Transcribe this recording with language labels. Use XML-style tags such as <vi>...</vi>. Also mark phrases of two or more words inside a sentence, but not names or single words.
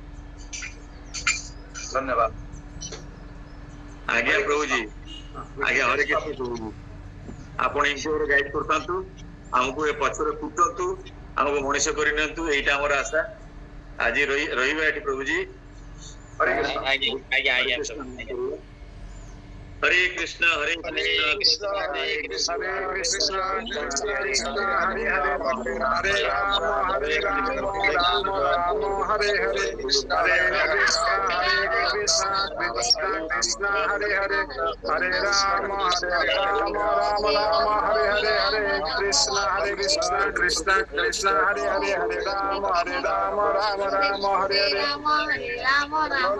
<or>ଧନ୍ୟବାଦ ଆଜ୍ଞା ପ୍ରଭୁଜୀ ଆଜ୍ଞା ହରେ କୃଷ୍ଣ ପ୍ରଭୁଜୀ ଆପଣ ଏମିତି ଗାଇଡ କରିଥାନ୍ତୁ ଆମକୁ ଏ ପଛରେ କୁଟନ୍ତୁ ଆମକୁ ମଣିଷ କରିନିଅନ୍ତୁ ଏଇଟା ଆମର ଆଶା ଆଜି ରହିବା ଏଠି ପ୍ରଭୁଜୀ।</or> <sa>ହରେ କୃଷ୍ଣ हरे कृष्ण हरे कृष्ण हरे कृष्ण कृष्ण कृष्ण हरे हरे हरे राम राम राम हरे हरे हरे कृष्ण कृष्ण कृष्ण हरे हरे हरे राम राम राम हरे हरे हरे कृष्ण कृष्ण कृष्ण हरे हरे हरे राम राम राम हरे हरे</sa>